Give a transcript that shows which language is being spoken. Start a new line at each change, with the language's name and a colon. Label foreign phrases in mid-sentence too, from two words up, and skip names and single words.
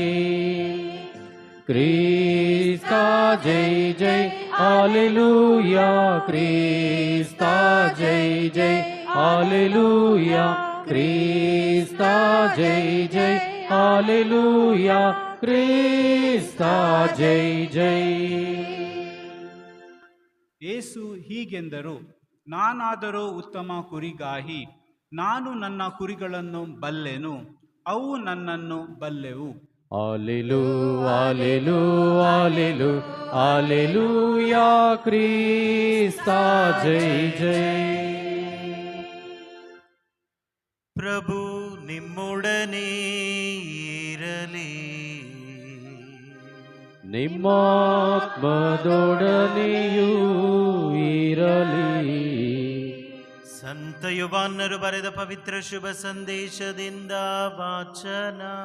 Kannada: ಕ್ರಿಸ್ತ ಜೈ ಜೈ, ಅಲ್ಲೆಲೂಯ, ಕ್ರಿಸ್ತ ಜೈ ಜೈ, ಅಲ್ಲೆಲೂಯ. ಕ್ರಿಸ್ತ ಜೈ ಜೈ, ಅಲ್ಲೆಲೂಯ, ಕ್ರಿಸ್ತ ಜೈ ಜೈ. ಯೇಸು ಹೀಗೆಂದರು, ನಾನಾದರೂ ಉತ್ತಮ ಕುರಿಗಾಹಿ. ನಾನು ನನ್ನ ಕುರಿಗಳನ್ನು ಬಲ್ಲೆನು, ಅವು ನನ್ನನ್ನು ಬಲ್ಲೆವು. Alleluia, Alleluia, Alleluia, Alleluia, ಕ್ರಿಸ್ತ ಜೈ ಜೈ. ಪ್ರಭು ನಿಮ್ಮೊಡನೆ ಇರಲಿ. ನಿಮ್ಮಾತ್ಮದೊಡನೆಯೂ ಇರಲಿ. ಸಂತ ಯೋಹಾನರು ಬರೆದ ಪವಿತ್ರ ಶುಭ ಸಂದೇಶದಿಂದ ವಾಚನ.